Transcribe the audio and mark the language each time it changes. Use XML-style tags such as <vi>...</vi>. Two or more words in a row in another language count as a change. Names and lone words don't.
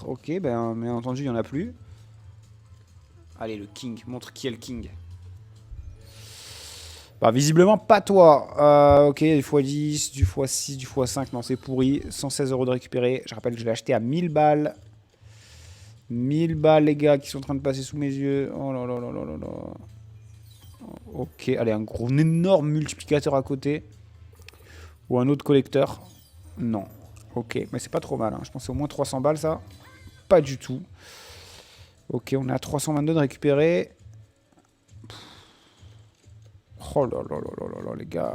<fr>Ok, ben bien entendu, il n'y en a plus. Allez, le king, montre qui est le king. Bah, visiblement, pas toi. Ok, du x10, du x6, du x5. Non, c'est pourri. 116 € de récupérer. Je rappelle que je l'ai acheté à 1000 balles. 1000 balles, les gars, qui sont en train de passer sous mes yeux. Oh là là là là là là. Ok, allez, un énorme multiplicateur à côté. Ou un autre collecteur. Non. Ok, mais c'est pas trop mal. Hein. Je pensais au moins 300 balles, ça. Pas du tout. Ok, on est à 322 de récupérer. Oh là là là là là, les gars.</fr>